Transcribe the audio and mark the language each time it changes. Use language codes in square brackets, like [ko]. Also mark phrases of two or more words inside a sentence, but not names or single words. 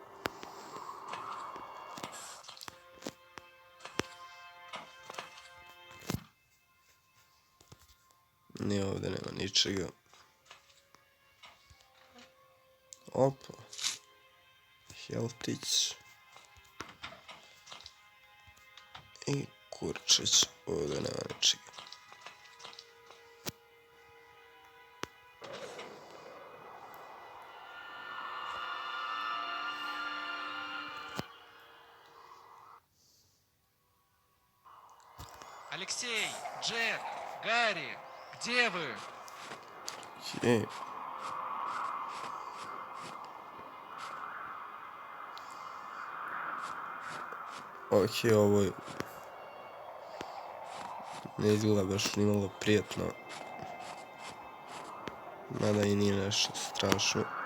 [sr] Ni ovdje nema ničega. Opa. Heltić. I Kurčić. Ovdje nema ničega. [ru] Алексей, Джек, Гарри, где вы? Окей. [sr] Okej, ovo ne izgleda baš ni malo prijetno. Mada i nije nešto strašno.